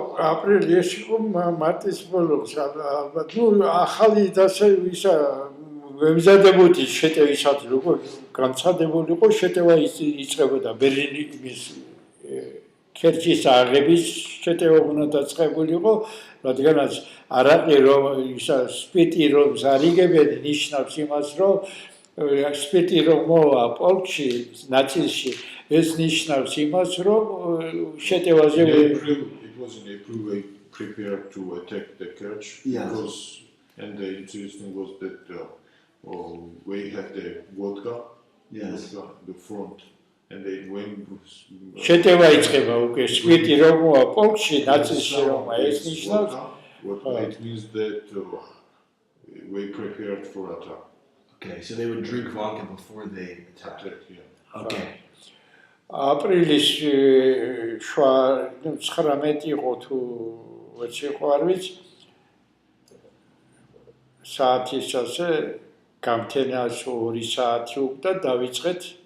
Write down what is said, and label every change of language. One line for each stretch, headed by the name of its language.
Georgian: აპრილის მარტის ბოლოს ალბათ ახალი დასე ისა მემზადებოდი შეტევისად როგორ განცადებულიყო შეტევა იწყებოდა ბერლინის ქერჩის აღების შეტევა უნდა დაწყებულიყო რადგანაც არაყი რომ ისა სპიტი რომ ზარიგებენ ნიშნავს იმას რომ სპიტი რომ მოვა პოლკში ნაწილში ეს ნიშნავს იმას რომ შეტევაზე
English: It was in April we prepared to attack the Kerch because and the interesting was that we had the vodka in the front and they went
Georgian: შეტევა იწყება უკვე სპიტი რომ მოვა პოლკში ნაწილში რომ ეს ნიშნავს
English: what it means that we prepared for attack. Okay, so they would drink vodka before they attacked. Okay.
Georgian: აპრილის 19 იყო თუ ვეცი იყო არ ვიცი საათის ასე გამთენას 2 საათი უკვე დავიწყეთ